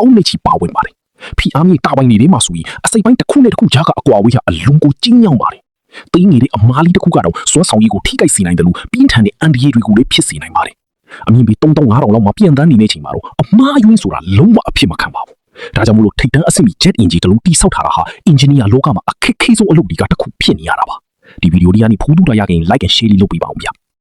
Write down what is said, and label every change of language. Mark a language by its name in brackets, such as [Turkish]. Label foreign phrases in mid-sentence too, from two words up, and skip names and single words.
[Burmese] င်းနဲ့ချီပါဝင်ပါတယ်ဖိအားမြေတာပိုင်းတွေထဲမှာဆိုရင်အစိပ်ပိုင်းတစ်ခုနဲ့တစ်ခုကြားကအကွာအဝေးဟာအလွန်ကိုကျဉ်းညောင်းပါတယ်သိငယ်တဲ့အမားလေးတစ်ခုကတော့စွမ်းဆောင်ရည်ကိုထိခိုက်စေနိုင်တယ်လို့ပြင်းထန်တဲ့အန်ဒီရီတွေကိုလည်းဖြစ်စေနိုင်ပါတယ်အမြင့်ပေ3500လောက်မှပြန်တန်းနေတဲ့ချိန်မှာတော့အမှားအယွင်းဆိုတာလုံးဝအဖြစ်မခံပါဘူးဒါကြောင့်မို့လို့ထိတ်တန်းအဆင့်မီ [English] jet engine [Burmese] တလုံးတိဆောက်ထားတာဟာ engineer လောကမှာအခက်ခဲဆုံးအလုပ်တွေကတစ်ခုဖြစ်နေရတာပါဒီဗီဒီယိုလေးကနေဖူးတူတာရရင် [English] like and share [Burmese] လေးလုပ်ပေးပါဦးဗျ